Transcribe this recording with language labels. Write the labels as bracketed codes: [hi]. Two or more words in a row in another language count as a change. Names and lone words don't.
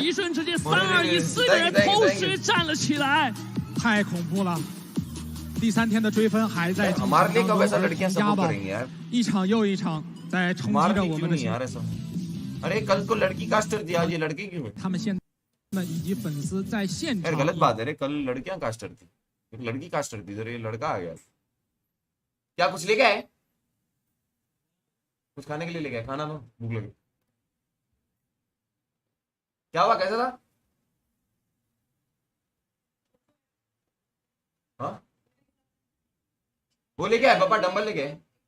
[zh] 一瞬之间3-2-1，4个人同时站了起来，太恐怖了。第3天的追分还在进行当中，佟家堡一场又一场在冲击着我们的心。他们现在以及粉丝在现场。 [hi] क्या हुआ कैसा था हाँ वो लेके आए पापा डंबल लेके आए